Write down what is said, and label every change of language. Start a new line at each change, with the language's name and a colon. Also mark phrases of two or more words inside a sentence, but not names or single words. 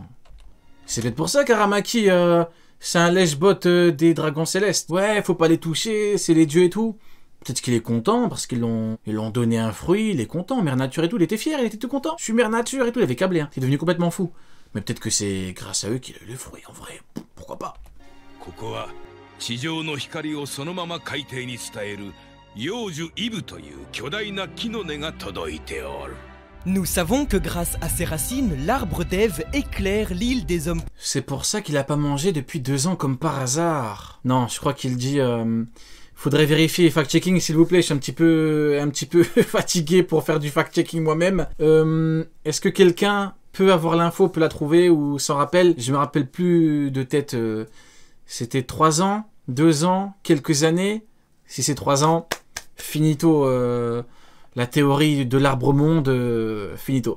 French: C'est peut-être pour ça qu'Aramaki... c'est un lèche-bot des dragons célestes. Ouais, faut pas les toucher, c'est les dieux et tout. Peut-être qu'il est content parce qu'ils l'ont donné un fruit, il est content. Mère Nature et tout, il était fier, il était tout content. Je suis Mère Nature et tout, il avait câblé, hein. Il est devenu complètement fou. Mais peut-être que c'est grâce à eux qu'il a eu le fruit, en vrai. Pourquoi pas?
Japanese: ここは地上の光をそのまま海底に伝える幼樹イブという巨大な木の根が届いておる。
French: Nous savons que grâce à ses racines, l'arbre d'Ève éclaire l'île des hommes. C'est pour ça qu'il a pas mangé depuis 2 ans comme par hasard. Non, je crois qu'il dit... faudrait vérifier les fact-checking s'il vous plaît, je suis un petit peu fatigué pour faire du fact-checking moi-même. Est-ce que quelqu'un peut avoir l'info, peut la trouver ou s'en rappelle? Je me rappelle plus de tête. C'était 3 ans, 2 ans, quelques années. Si c'est 3 ans, finito... la théorie de l'arbre monde, finito.